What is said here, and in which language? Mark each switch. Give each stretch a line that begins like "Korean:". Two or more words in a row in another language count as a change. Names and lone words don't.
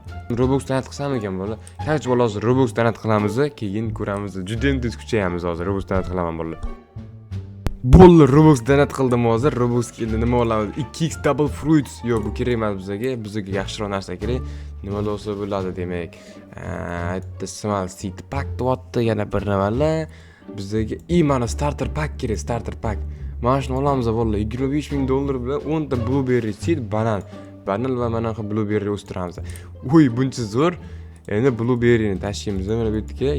Uzbek: Robux donat qilsam ekan bo'ldi. Qancha bola hozir Robux donat qilamiz, keyin ko'ramiz. Juda ham tez kuchayamiz hozir. Robux donat qilaman bo'ldi. Bo'ldi, Robux donat qildim hozir. Robux keldi. Nima olamiz?
English: 2x double fruits.
Uzbek: Yo'q, bu kerak emas bizga. Bizga yaxshiroq narsa kerak. Nima bo'lsa bo'ladi demak.
English: Small seed pack
Uzbek: deyapti, yana bir nimalar. Bizga mana
English: starter pack
Uzbek: kerak,
English: starter pack.
Uzbek: Mana shuni olamiz vallahi $25,000 bilan 10 ta
English: blueberry seed
Uzbek: banan va mana bu blueberry o'stiramiz. Uy, buncha zo'r. Endi blueberryni tashlaymiz mana bu yerga.